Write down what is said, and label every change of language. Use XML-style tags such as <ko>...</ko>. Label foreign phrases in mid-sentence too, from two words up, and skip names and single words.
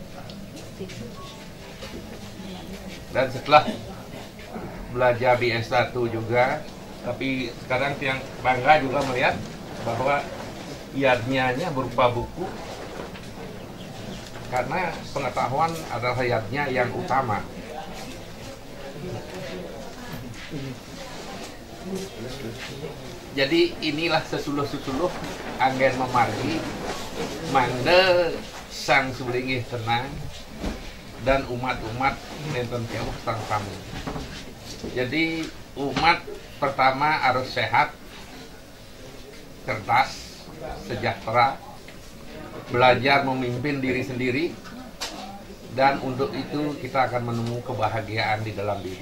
<id>Dan setelah belajar di S1 juga, tapi sekarang yang bangga juga melihat bahwa yadnya berupa buku. Karena pengetahuan adalah yadnya yang utama. Jadi inilah</id> <ban>sesuluh-sesuluh anggen memargi mangde sang sublinggih tenang dan umat-umat nenten tiawah sang tamu.</ban> <id>Jadi umat pertama harus sehat, cerdas, sejahtera, belajar memimpin diri sendiri, dan untuk itu kita akan menemukan kebahagiaan di dalam diri.</id>